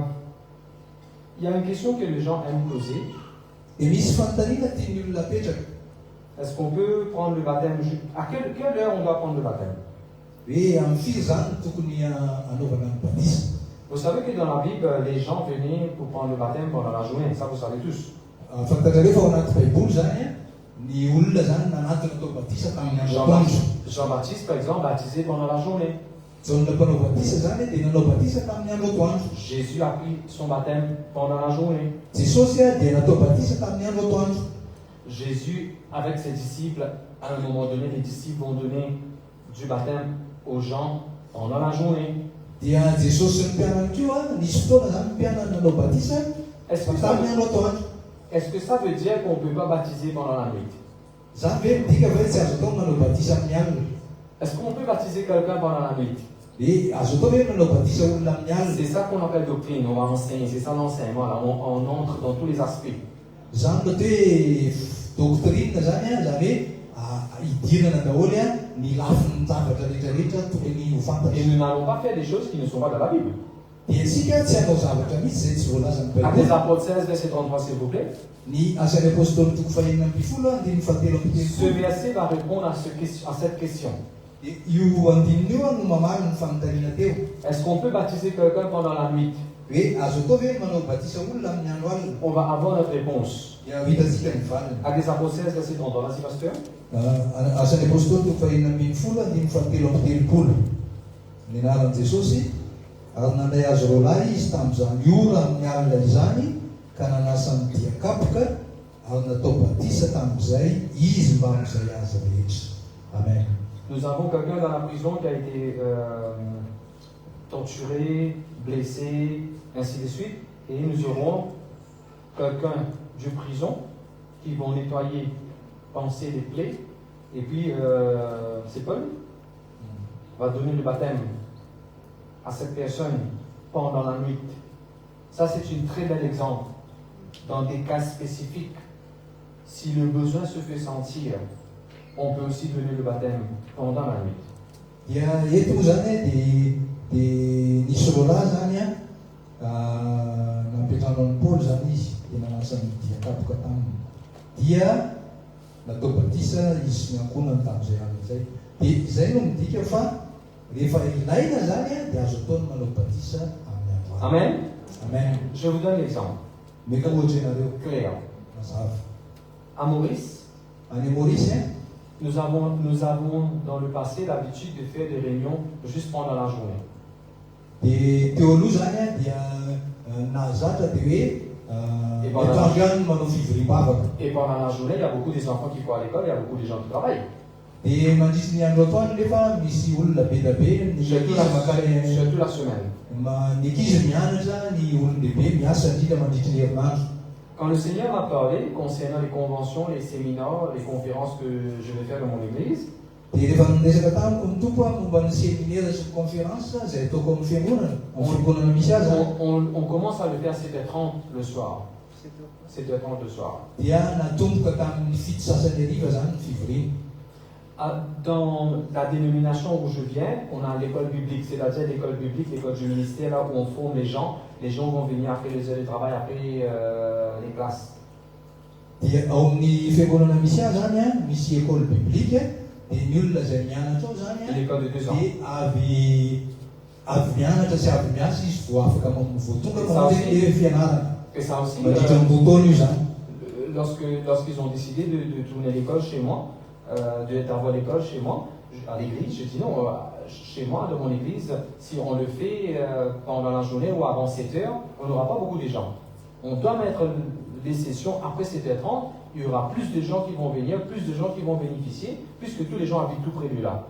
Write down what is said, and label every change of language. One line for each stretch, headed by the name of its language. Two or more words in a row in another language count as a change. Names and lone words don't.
French: Il y a une question que les gens aiment poser.
Malagasy: Et misy fanontaniana tian'ny olona apetraka.
French: Est-ce qu'on peut prendre le baptême? À quelle heure on doit prendre le baptême?
Malagasy: Hoe amin'ny firy zany tokony anaovana ny batisa?
French: Vous savez que dans la Bible, les gens venaient pour prendre le baptême pendant la journée. Ça, vous savez tous.
Malagasy: Fantatrareo fa ao anaty baiboly zany ny olona zany nanatona atao batisa tamin'ny andro atoandro.
French: Jean-Baptiste, par exemple, baptisé pendant la journée.
Malagasy: Jaona mpanao batisa zany dia nanao batisa tamin'ny andro atoandro.
French: Jésus a pris son baptême pendant la journée.
Malagasy: Jesosy dia natao batisa tamin'ny andro atoandro.
French: Jésus, avec ses disciples, à un moment donné, les disciples vont donner du baptême aux gens pendant la journée.
Malagasy: Dia Jesosy sy ny mpianany koa nisy fotoana zany mpianany nanao batisa tamin'ny andro atoandro.
French: Est-ce que ça veut dire qu'on ne peut pas baptiser pendant la nuit?
Malagasy: Zany hoe midika hoe tsy azo atao manao batisa amin'ny alina.
French: Est-ce qu'on peut baptiser quelqu'un pendant la nuit?
Malagasy: Dia azo atao hoe manao batisa olona amin'ny alina.
French: C'est ça qu'on appelle doctrine, on va enseigner, c'est ça l'enseignement, là. On entre dans tous les aspects.
Malagasy: Zany le hoe doctrine zany zany hoe idirana daholo ny lafin'ny zavatra rehetrarehetra tokony ho fantatra.
French: Et nous n'allons pas faire des choses qui ne sont pas dans la Bible.
Malagasy: Dia isika tsy hanao zavatra mihitsy zay tsy voalazan'ny
French: Actes
Malagasy: baiboly.
French: des Apôtres 16, verset 33, s'il vous plaît.
Malagasy: Ny asan'ny apôstôly toko fahaenina ambin'ny folo andiny fahatelo ambin'ny
French: Ce
Malagasy: telopolo.
French: verset va répondre à cette question.
Malagasy: Dia io andininy io no mamaly ny fanontaniana teo.
French: Est-ce qu'on peut baptiser quelqu'un pendant la nuit?
Malagasy: Hoe azo atao hoe manao batisa olona amin'ny andro alina.
French: On va avoir notre réponse.
Malagasy: Dia hitantsika ny valiny.
French: Actes des Apôtres 16, verset 33, vas-y, pasteur.
Malagasy: Asan'ny apôstôly toko fahaenina ambin'ny folo andiny fahatelo ambin'ny telopolo. Ny anaran'i Jesosy ary nandray azy roalahy izy tamin'izany ora amin'ny alina izany ka nanasany diakapoka ary natao batisa tamin'izay izy mba amin'izay azy rehetra. Amen.
French: Nous avons quelqu'un dans la prison qui a été torturé, blessé, ainsi de suite. Et nous aurons quelqu'un du prison qui vont nettoyer, panser les plaies. Et puis, c'est Paul va donner le baptême à cette personne pendant la nuit. Ça, c'est un très bel exemple. Dans des cas spécifiques, si le besoin se fait sentir, on peut aussi donner le baptême pendant la nuit.
Malagasy: Dia eto zany dia nisy roalahy zany nampiatrano an'i Paoly zany izy dia nanasany diakapoka taminy. Dia natao batisa izy miankonana tamin'izay alina izay. Dia izay no midika fa rehefa ilaina zany dia azo ataony manao batisa amin'ny andro alina. Amen. Amen.
French: Je vous donne l'exemple.
Malagasy: Meka ohatra ianareo
French: Clair.
Malagasy: mazava.
French: À Maurice,
Malagasy: Any Maurice
French: nous avons dans le passé l'habitude de faire des réunions juste pendant la journée.
Malagasy: dia teo aloha zany dia nahazatra dia hoe etoandro manao fivoriam-bavaka.
French: Et pendant la journée, il y a beaucoup des enfants qui vont à l'école, il y a beaucoup de gens qui travaillent.
Malagasy: Dia mandritra ny andro atoandro nefa misy olona be da be ny
French: Surtout la semaine.
Malagasy: ny ankizy mianatra ny olon-dehibe miasa indrindra mandritra ny herinandro.
French: Quand le Seigneur m'a parlé concernant les conventions, les séminaires, les conférences que je vais faire dans mon église,
Malagasy: dia rehefa niresaka tamiko ny tompo a momba ny séminaire sy conférence zay ataoko amin'ny fiangonana amin'ny fiangonana misy azy
French: on commence à le faire 7h30 le soir. 7h30 le soir.
Malagasy: dia natomboka tamin'ny fito sasany hariva zany ny fivoriana.
French: Dans la dénomination où je viens, on a l'école biblique, c'est-à-dire l'école biblique, l'école du ministère, là où on forme les gens. Les gens vont venir après les heures de travail, après les classes.
Malagasy: Dia ao amin'ny fiangonana misy azy zany a misy
French: école biblique
Malagasy: dia ny olona zay mianatra ao zany a
French: L'école de 2 ans.
Malagasy: dia avy mianatra sy avy miasa izy vao afaka voatonga manao fianarana.
French: Et ça aussi,
Malagasy: Mandritra ny botona io zany.
French: lorsqu'ils ont décidé de tourner l'école chez moi, d'avoir l'école chez moi, à l'église, je dis non, chez moi, dans mon église, si on le fait pendant la journée ou avant 7h, on n'aura pas beaucoup de gens. On doit mettre les sessions après 7h30, il y aura plus de gens qui vont venir, plus de gens qui vont bénéficier, puisque tous les gens habitent tout près de là.